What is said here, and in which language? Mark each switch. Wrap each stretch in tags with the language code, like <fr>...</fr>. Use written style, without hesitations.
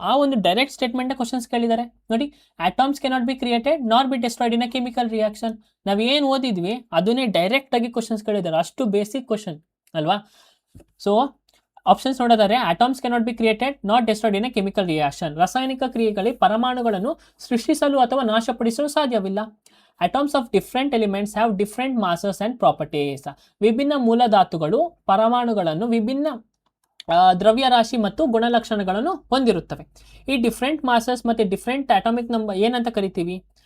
<kn>ಆ ಒಂದು direct statement questions ಕೇಳಿದ್ದಾರೆ ನೋಡಿ.</kn> <en>Atoms cannot be created not be destroyed in a chemical reaction.</en> <kn>ನಾವೇನು ಓದಿದ್ವಿ ಅದನ್ನೇ ಡೈರೆಕ್ಟ್ ಆಗಿ ಕ್ವಶನ್ಸ್ ಕೇಳಿದ್ದಾರೆ. ಅಷ್ಟು ಬೇಸಿಕ್ ಕ್ವಶನ್ ಅಲ್ವಾ. ಸೊ ಆಪ್ಷನ್ಸ್ ನೋಡೋದಾದ್ರೆ,</kn> <en>Atoms cannot be created not destroyed in a chemical reaction.</en> <kn>ರಾಸಾಯನಿಕ ಕ್ರಿಯೆಗಳಲ್ಲಿ ಪರಮಾಣುಗಳನ್ನು ಸೃಷ್ಟಿಸಲು ಅಥವಾ ನಾಶಪಡಿಸಲು ಸಾಧ್ಯವಿಲ್ಲ.</kn> <en>Atoms of different elements have different masses and properties.</en> <kn>ವಿಭಿನ್ನ ಮೂಲಧಾತುಗಳು ಪರಮಾಣುಗಳನ್ನು ವಿಭಿನ್ನ ದ್ರವ್ಯರಾಶಿ ಮತ್ತು ಗುಣಲಕ್ಷಣಗಳನ್ನು ಹೊಂದಿರುತ್ತವೆ. ಈ ಡಿಫ್ರೆಂಟ್ ಮಾಸಸ್ ಮತ್ತು ಡಿಫ್ರೆಂಟ್ ಅಟಾಮಿಕ್ ನಂಬರ್ ಏನಂತ ಕರಿತೀವಿ?</kn>